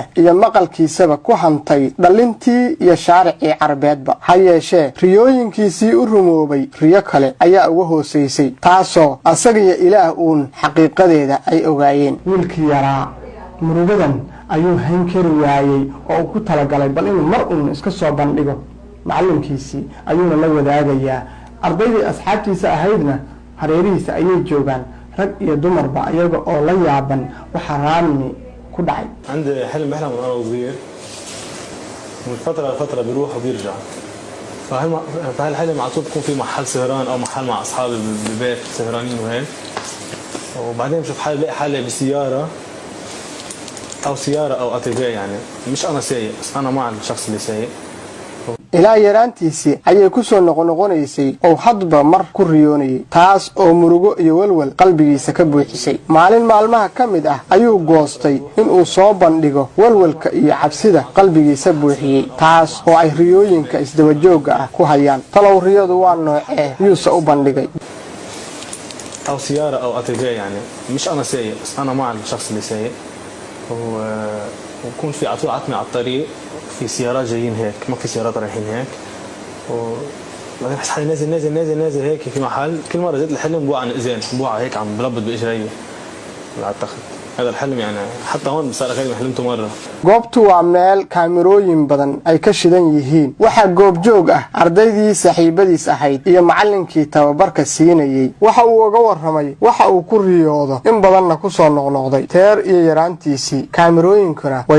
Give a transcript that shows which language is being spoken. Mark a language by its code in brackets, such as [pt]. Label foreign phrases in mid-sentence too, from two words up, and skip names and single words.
[so] iyo maqalkiisaba ku hantay dhalintii iyo shaaricii Carbeedba hayeeshee riyooyinkiisii u rumoobay riyo kale ayaa uga hooseysay taasoo asaga iyo ilaah uun xaqiiqadeeda ay ogaayeen wiilkii yaraa murugadan ayuu hayn kari waayay oo ku talagalay bal inuu mar uun iska soo bandhigo macallinkiisii ayuuna la wadaagayaa ardaydii asxaabtiisa ahaydna hareerihiisa ayay joogaan rag iyo dumarba ayaga oo la yaaban waxa raami ku dhacay [ar] عندي حلم بحلم وانا صغير من فتره لفتره بيروح وبيرجع فهالحلم على طول بكون في محل سهران او محل مع اصحابي بالبيت سهرانين وهيك وبعدين بشوف حالي بلاقي حالي بسياره او سياره او اتيفي يعني مش انا سايق بس انا مع الشخص اللي سايق [so] ilaa yaraantiisii ayay ku soo noqonaysay oo hadba mar ku riyoonayay taas oo murugo iyo walwal qalbigiisa ka buuxisay maalin maalmaha ka mid ah ayuu goostay inuu soo bandhigo walwalka iyo cabsida qalbigiisa buuxiyey taas oo ay riyooyinka isdaba joogga ah ku hayaan talow riyadu waa noocee yuusa u bandhigay [ar] أو سيارة أو أتيجي يعني مش أنا سايق بس أنا مع الشخص اللي سايق ويكون في عطول عتمة على الطريق في سيارات جايين هيك ما في سيارات رايحين هيك وبعدين بحس حالي نازل هيك في محل كل مرة جيت الحلم بوقع عن إذان بوقع هيك عم بلبط بإجري على التخت هذا الحلم يعني حتى هون صار غير حلمته مرة [so] goobtu waa meel kaamirooyin badan ay ka shidan yihiin waxa goob joog ah ardaydii saaxiibadiis ahayd iyo macallinkii tababarka siinayay waxa uu uga warramay waxa uu ku riyoodo in badanna ku soo noqnoqday teer iyo yaraantiisii kaamirooyinkuna way